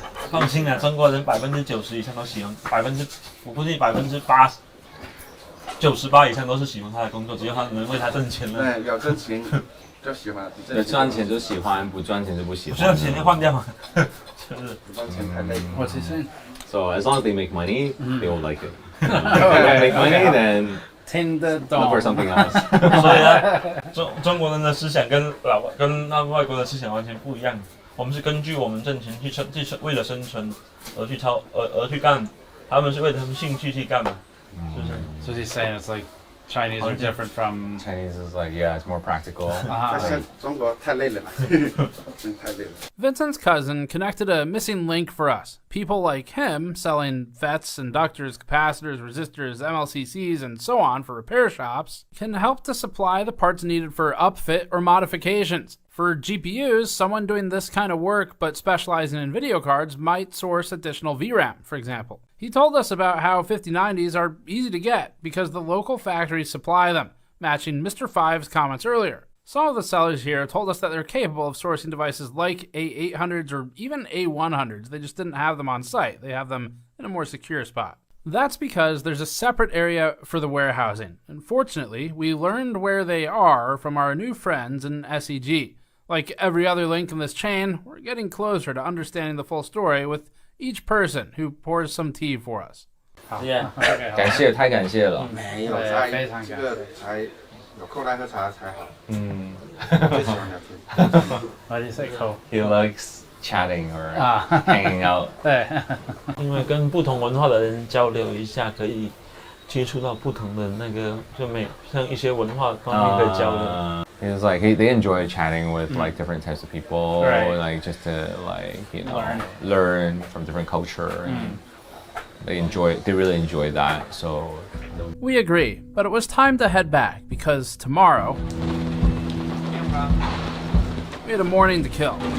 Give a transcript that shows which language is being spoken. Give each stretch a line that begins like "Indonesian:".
Chinese: 放心啦，中国人90%以上都喜欢，我估计80%、98%以上都是喜欢他的工作，只要他能为他挣钱了。对，有挣钱就喜欢，有赚钱就喜欢，不赚钱就不喜欢。不赚钱就换掉嘛，就是不赚钱太累。
English: What's he saying? So as long as they make money, they will like it. If they make money, then
Chinese: 听得懂。
English: look for something else.
Chinese: 所以呢，中国人的思想跟外国的思想完全不一样。我们是根据我们挣钱去为了生存而去干，他们是为了他们兴趣去干嘛，是不是
English: So he's saying it's like Chinese are different from Chinese is like it's more practical.
Chinese: 中国太累了，真太累了。
English: Vincent's cousin connected a missing link for us. People like him selling FETs, inductors, capacitors, resistors, MLCCs, and so on for repair shops can help to supply the parts needed for upfit or modifications. For GPUs, someone doing this kind of work but specializing in video cards might source additional VRAM, for example. He told us about how 5090s are easy to get because the local factories supply them, matching Mr. Five's comments earlier. Some of the sellers here told us that they're capable of sourcing devices like A800s or even A100s. They just didn't have them on site. They have them in a more secure spot. That's because there's a separate area for the warehousing. Unfortunately, we learned where they are from our new friends in SEG. Like every other link in this chain, we're getting closer to understanding the full story with each person who pours some tea for us.
Chinese: 感谢，太感谢了。没有，非常感谢。这个才有空来喝茶才好。最喜欢聊天。
English: Why do you say cool? He likes chatting or hanging out.
Chinese: 对，因为跟不同文化的人交流一下，可以接触到不同的那个，像一些文化方面可以交流。
English: He was like they enjoy chatting with like different types of people, right. like just to learn from different culture, and they really enjoy that. So we agree, but it was time to head back because tomorrow we had a morning to kill.